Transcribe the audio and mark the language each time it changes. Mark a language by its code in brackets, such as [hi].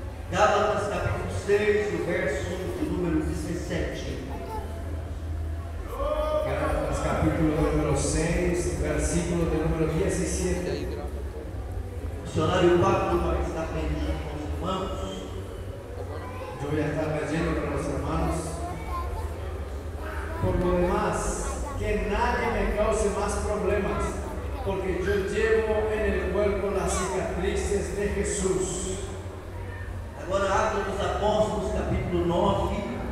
[pt] Gálatas capítulo 6, o verso de número 17. [es] Gálatas capítulo número 6, versículo de número 17. [pt] O missionário Pablo vai estar lendo com os irmãos. [es] Yo voy a estar leyendo para los hermanos. Por lo demás, que nadie me cause más problemas, porque yo llevo en el cuerpo las cicatrices de Jesús. [pt] Agora, Atos dos Apóstolos, capítulo 9.